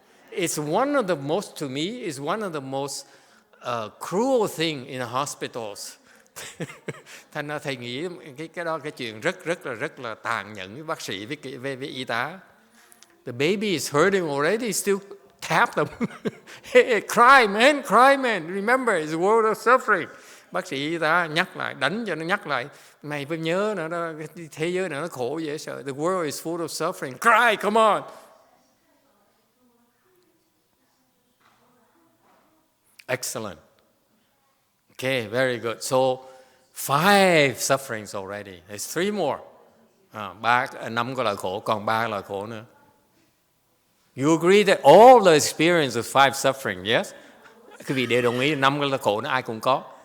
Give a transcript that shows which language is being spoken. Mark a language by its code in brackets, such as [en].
[en] It's one of the most, to me, is one of the most cruel thing in hospitals. [vi] Thành ra thầy nghĩ cái đó cái chuyện rất là tàn nhẫn với bác sĩ với y tá. [en] The baby is hurting already, still tap them. Hey, cry man. Remember, it's a world of suffering. [vi] Bác sĩ y tá nhắc lại, đánh cho nó nhắc lại. Mày phải nhớ nữa đó, thế giới này nó khổ dễ sợ. [en] The world is full of suffering. Cry, come on. Excellent. Okay, very good. So 5 sufferings already. There's 3 more. [vi] 5 cái loại khổ, còn 3 loại khổ nữa. [en] You agree that all the experience of 5 suffering, yes? [vi] Quý vị đều đồng ý 5 cái loại khổ nó ai cũng có.